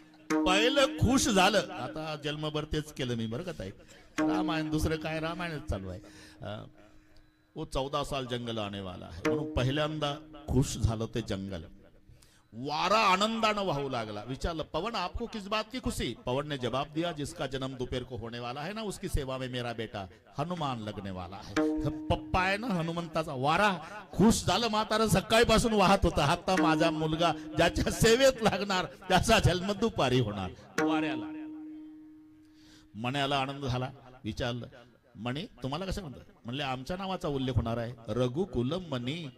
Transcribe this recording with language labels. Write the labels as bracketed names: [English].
[Marathi] पहिलं खुश झालं. आता जन्मभर तेच केलं मी बरं का ताई. रामायण दुसरं काय, रामायणच चालू आहे. [Hindi] वो 14 साल जंगल आने वाला है [Marathi] म्हणून पहिल्यांदा खुश झालं ते जंगल. वारा आनंदानं वाहू लागला. [Hindi] विचारलं, पवन आपको किस बात की खुशी? पवन ने जवाब दिया, जिसका जन्म दोपहर को होने वाला है ना, उसकी सेवा में मेरा बेटा हनुमान लगने वाला है. [Marathi] पप्पा आहे ना हनुमंताचा. वारा खुश झालं. म्हातारं सकाळीपासून वाहत होता. आता माझा मुलगा ज्याच्या सेवेत लागणार त्याचा जन्म दुपारी होणार. वाऱ्याला मण्याला आनंद झाला. विचारलं, मणी तुम्हाला कसं म्हणतात? म्हणले, आमच्या नावाचा उल्लेख होणार आहे, रघुकुल मणी.